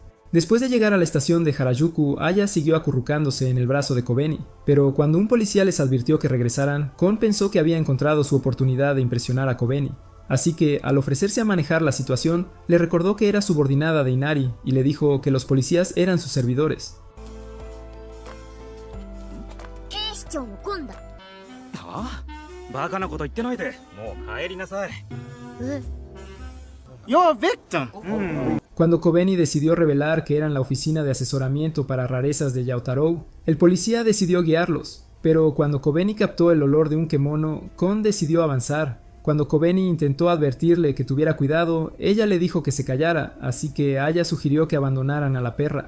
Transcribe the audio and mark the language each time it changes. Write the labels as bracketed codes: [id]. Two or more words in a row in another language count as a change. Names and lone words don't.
[es] Después de llegar a la estación de Harajuku, Aya siguió acurrucándose en el brazo de Kobeni, pero cuando un policía les advirtió que regresaran, Kon pensó que había encontrado su oportunidad de impresionar a Kobeni. Así que, al ofrecerse a manejar la situación, le recordó que era subordinada de Inari y le dijo que los policías eran sus servidores. [ja] 警視庁のコンだ。はあ、バカなこと言ってないでもう帰りなさい。え、 [en] You're a victim. [es] Cuando Kobeni decidió revelar que eran la oficina de asesoramiento para rarezas de Yaotaro, el policía decidió guiarlos, pero cuando Kobeni captó el olor de un kemono, Kon decidió avanzar. Cuando Kobeni intentó advertirle que tuviera cuidado, ella le dijo que se callara, así que Aya sugirió que abandonaran a la perra.